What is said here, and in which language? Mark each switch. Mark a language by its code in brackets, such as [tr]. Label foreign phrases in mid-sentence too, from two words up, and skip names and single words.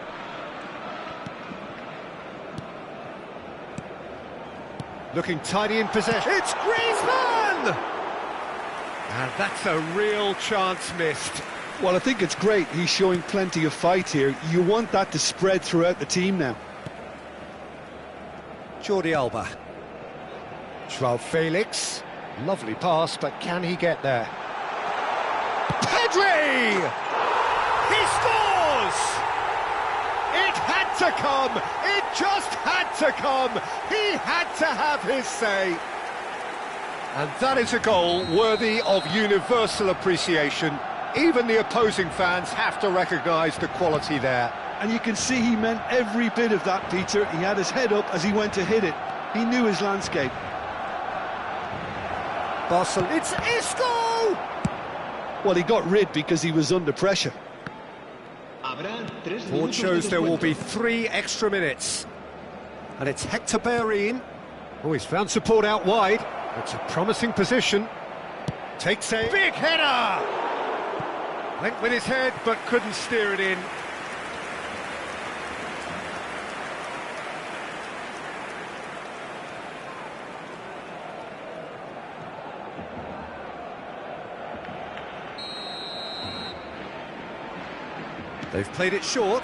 [en] Looking tidy in possession. It's Griezmann! And that's a real chance missed. Well, I think it's great. He's showing plenty of fight here. You want that to spread throughout the team now. Jordi Alba. Joao Felix. Lovely pass, but can he get there? Pedri! He scores! It had to come! It just had to come! He had to have his say! And that is a goal worthy of universal appreciation. Even the opposing fans have to recognise the quality there. And you can see he meant every bit of that, Peter. He had his head up as he went to hit it. He knew his landscape. Barcelona. It's Isco! Well, he got rid because he was under pressure. [es] Habrá 3 [en] Board [es] minutos de [en] shows there will be [es] descuento. [en] 3 extra minutes. And it's Hector Bellerin. Oh, he's found support out wide. It's a promising position. Takes a big header! Went with his head, but couldn't steer it in. They've played it short.